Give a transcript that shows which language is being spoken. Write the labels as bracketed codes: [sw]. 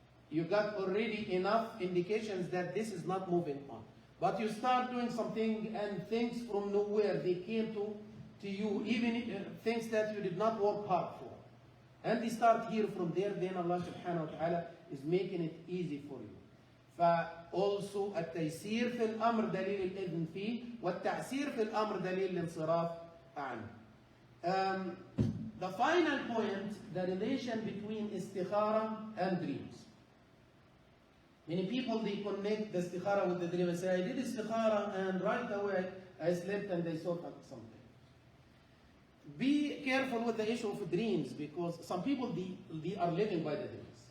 [en] You got already enough indications that this is not moving on. But you start doing something, and things from nowhere, they came to you, even things that you did not work hard for. And they start here from there, then Allah subhanahu wa ta'ala is making it easy for you. [ar] فالسو التيسير في الأمر دليل الإذن فيه والتعسير في الأمر دليل الانصراف عنه. [en] The final point, the relation between istikhara and dreams. Many people, they connect the istikhara with the dream and say, I did istikhara and right away I slept and I saw something. Be careful with the issue of dreams, because some people, they are living by the dreams.